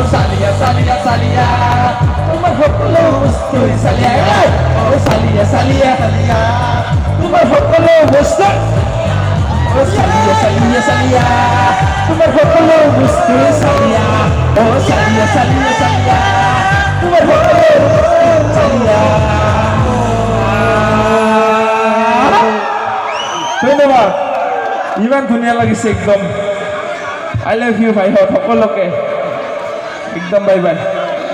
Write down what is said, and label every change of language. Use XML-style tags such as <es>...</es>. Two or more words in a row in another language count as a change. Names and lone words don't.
<as>salia salia salia, tu berhoklo mustui salia, oh salia salia salia, tu berhoklo mustui, oh salia salia salia, tu berhoklo mustui salia, oh salia salia salia, tu berhoklo mustui salia. ধন্যবাদ ইমান ধুনীয়া লাগিছে একদম</as> <en>I love you</en> <as>ভাই সকলোকে একদম</as> <en>bye bye</en>